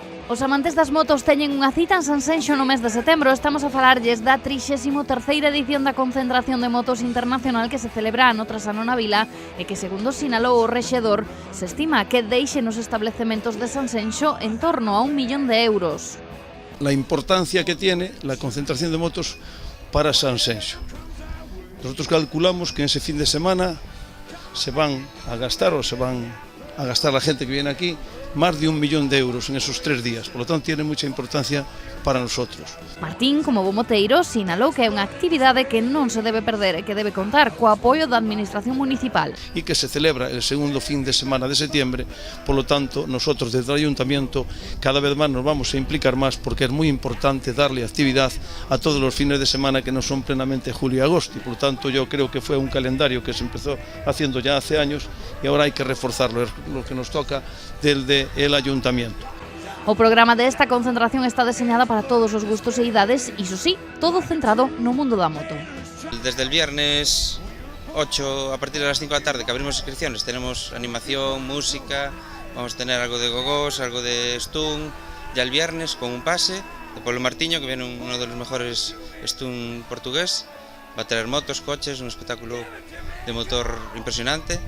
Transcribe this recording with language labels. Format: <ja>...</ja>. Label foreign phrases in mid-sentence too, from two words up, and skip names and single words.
<gl>Os amantes das motos teñen unha cita en Sanxenxo no mes de setembro. Estamos a falarlles da 33ª edición da concentración de motos internacional que se celebra no Trasano na Vila e que, segundo sinalou o rexedor, se estima que deixe nos establecementos de Sanxenxo en torno a 1 millón de euros.</gl> <es>La importancia que tiene la concentración de motos para Sanxenxo. Nosotros calculamos que en ese fin de semana se van a gastar la gente que viene aquí más de 1 millón de euros en esos 3 días. Por lo tanto, tiene mucha importancia para nosotros.</es> <gl>Martín, como bo moteiro, sinalou que é unha actividade que non se debe perder e que debe contar co apoio da Administración Municipal.</gl> <es>Y que se celebra el segundo fin de semana de septiembre, por lo tanto, nosotros desde el Ayuntamiento cada vez más nos vamos a implicar más porque es muy importante darle actividad a todos los fines de semana que no son plenamente julio y agosto. Y por lo tanto, yo creo que fue un calendario que se empezó haciendo ya hace años y ahora hay que reforzarlo, es lo que nos toca desde el Ayuntamiento.</es> <gl>O programa desta concentración está diseñada para todos os gustos e idades, iso sí, todo centrado no mundo da moto.</gl> <es>Desde el viernes 8 a partir de las 5 de la tarde que abrimos inscripciones, tenemos animación, música, vamos a tener algo de gogós, algo de stun. Ya el viernes con un pase de Pablo Martiño, que viene uno de los mejores stun portugués, va a tener motos, coches, un espectáculo de motor impresionante.</es>